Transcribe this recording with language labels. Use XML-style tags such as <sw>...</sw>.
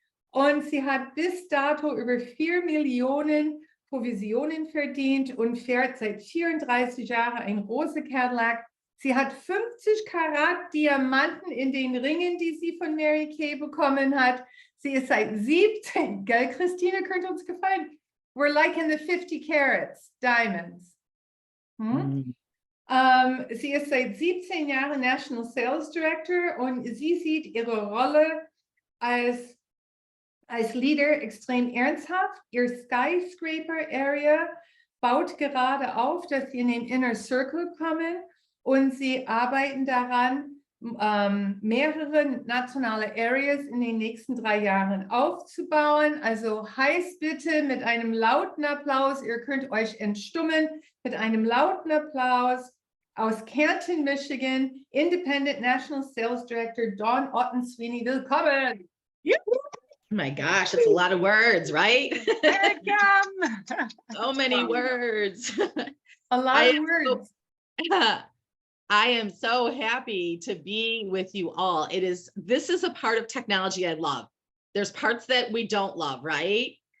<de>Und sie hat bis dato über 4 Millionen Provisionen verdient und fährt seit 34 Jahren ein rosa Cadillac Sie hat 50 Karat Diamanten in den Ringen, die sie von Mary Kay bekommen hat. Sie ist seit 17, gell, Christine, könnte uns gefallen.</de> <en>We're like in the 50 carats, diamonds.</en> <de>Sie ist seit 17 Jahren National Sales Director und sie sieht ihre Rolle als Leader extrem ernsthaft. Ihr Skyscraper Area baut gerade auf, dass sie in den Inner Circle kommen und sie arbeiten daran, mehrere nationale Areas in den nächsten 3 Jahren aufzubauen. Also heißt bitte mit einem lauten Applaus, ihr könnt euch entstummen, mit einem lauten Applaus aus Canton, Michigan, Independent National Sales Director Dawn Otten Sweeney. Willkommen!</de> <en>Oh my gosh, that's a lot of words, right? Welcome. So many words. A lot of words. I am so happy to be with you all. This is a part of technology I love. There's parts that we don't love, right?</en>